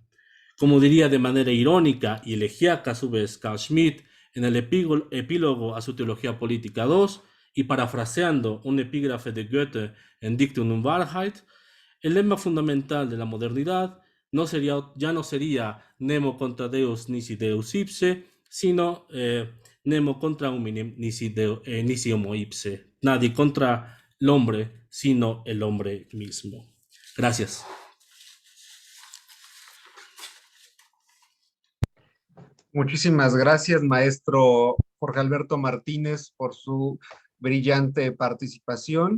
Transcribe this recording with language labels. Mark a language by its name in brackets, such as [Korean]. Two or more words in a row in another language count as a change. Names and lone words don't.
[Spanish] Como diría de manera irónica y elegíaca a su vez Carl Schmitt en el epílogo a su Teología Política 2, y parafraseando un epígrafe de Goethe en Dichtung und Wahrheit, el lema fundamental de la modernidad ya no sería [Latin] Nemo contra Deus nisi Deus ipse, [Spanish] sino [Latin] Nemo contra hominem nisi homo ipse. [Spanish] Nadie contra el hombre, sino el hombre mismo. Gracias. Muchísimas gracias, maestro Jorge Alberto Martínez, por su brillante participación.